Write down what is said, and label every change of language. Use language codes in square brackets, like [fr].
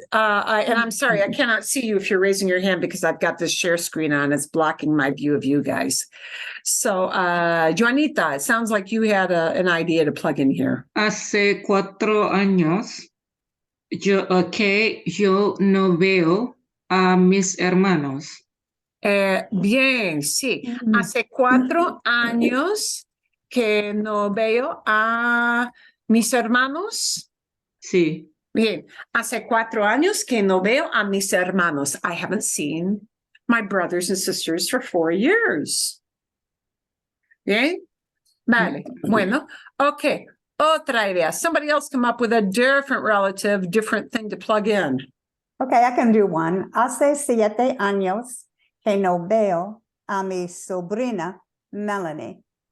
[en] And I'm sorry, I cannot see you if you're raising your hand because I've got this share screen on. It's blocking my view of you guys. So, Juanita, it sounds like you had an idea to plug in here. [es] Hace 4 años que yo no veo a mis hermanos. Bien, sí. Hace 4 años que no veo a mis hermanos. Sí. Bien, hace 4 años que no veo a mis hermanos. [en] I haven't seen my brothers and sisters for 4 years. [es] Bien, vale. Bueno, okay. Otra idea. [en] Somebody else come up with a different relative, different thing to plug in. Okay, I can do one. [es] Hace 7 años que no veo a mi sobrina Melanie.